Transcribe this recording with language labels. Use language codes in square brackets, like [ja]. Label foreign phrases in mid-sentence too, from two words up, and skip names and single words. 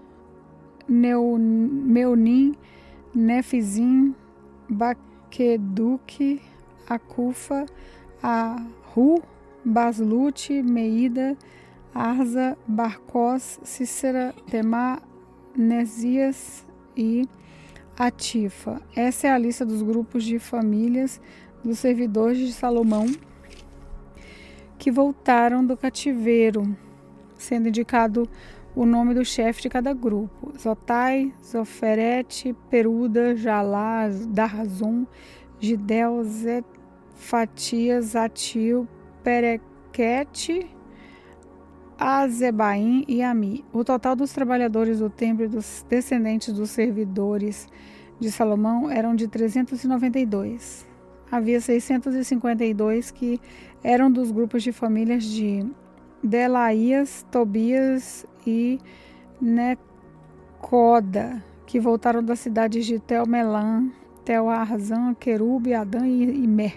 [pt] Meunim, Nefizim, Baqueduque, Acufa, Ahu, Baslute, Meida, Arza, Barcós, Cícera, Temá, Nesias e Atifa. Essa é a lista dos grupos de famílias dos servidores de Salomão que voltaram do cativeiro, sendo indicado o nome do chefe de cada grupo: Zotai, Zoferete, Peruda, Jalá, Darzon, Gidel, Zefatias, Atil, Perequete, Azebaim e Ami. O total dos trabalhadores do templo e dos descendentes dos servidores de Salomão eram de 392. Havia 652 que eram dos grupos de famílias de Delaías, Tobias e Necoda, que voltaram das cidades de Tel-Melã, Tel-Arzã, Querube, Adã e Imer.